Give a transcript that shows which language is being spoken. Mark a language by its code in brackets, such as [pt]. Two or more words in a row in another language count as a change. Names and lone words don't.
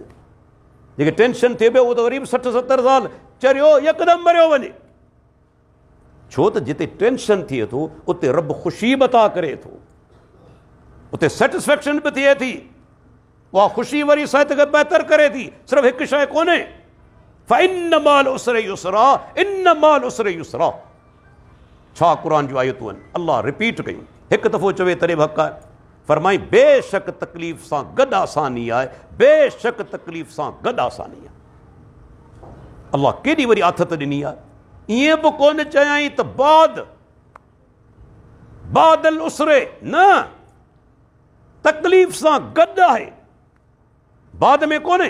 [sd] जेके टेंशन थिए पियो उहो त वरी बि 60-70 साल चरियो यकदमि मरियो वञे। छो त जिते टेंशन थिए थो उते रब ख़ुशी बता करे थो, उते सेटिस्फैक्शन बि थिए थी, उहा ख़ुशी वरी सिहत खे बहितर करे थी। सिर्फ़ु हिकु शइ कोन्हे, [ar] فإن مع العسر يسرا إن مع العسر يسرا. [sd] छा क़ुर जूं आयतूं आहिनि, अल्लाह रिपीट कयूं, हिकु दफ़ो चवे तॾहिं बि हक़ आहे। फरमाई बेशक तकलीफ़ सां गॾु आसानी आहे, बेशक तकलीफ़ सां गॾु आसानी आहे। अल्लाह केॾी वरी आथत ॾिनी आहे। ईअं बि कोन चयाई त [ar] بعد العسر, [sd] न, तकलीफ़ सां गॾु आहे, बाद में कोन्हे।